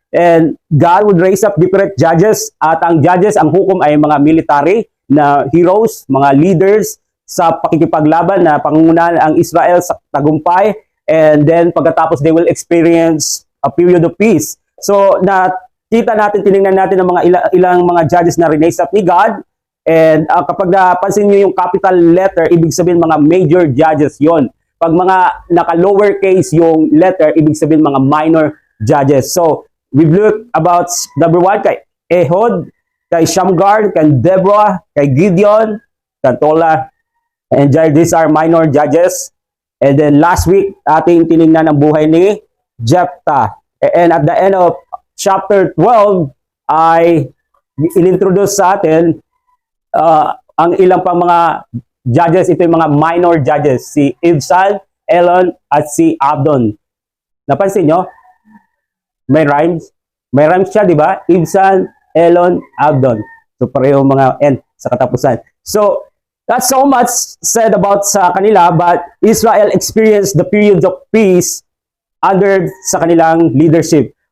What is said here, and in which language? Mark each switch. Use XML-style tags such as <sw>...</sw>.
<en>And God would raise up different judges,</en> <tl>at ang judges, ang hukom ay mga military na heroes, mga leaders sa pakikipaglaban na pangungunahan ang Israel sa tagumpay,</tl> <en>and then</en> <tl>pagkatapos</tl> <en>they will experience a period of peace.</en> <tl>So tinignan natin ang mga ilang mga judges na rinaise up ni God, and kapag napansin niyo yung capital letter, ibig sabihin mga major judges yon. Pag mga naka-lower case yung letter, ibig sabihin mga minor judges.</tl> <en>So we've looked about number 1 kay Ehud, kay Shamgar, kay Deborah, kay Gideon, kay Tola, and these are minor judges. And then last week,</en> <tl>ating tinignan ang buhay ni Jephthah.</tl> <en>And at the end of chapter 12,</en> <tl>ay inintroduce sa atin ang ilang pang mga judges. Ito yung mga minor judges, si Ibzan, Elon, at si Abdon. Napansin nyo? May rhymes. May rhymes siya, di ba? Ibzan, Elon, Abdon. So pareho mga N sa katapusan.</tl> <en>So that's so much said about</en> <tl>sa kanila,</tl> <en>but Israel experienced the periods of peace under</en> <tl>sa kanilang</tl> <en>leadership.</en>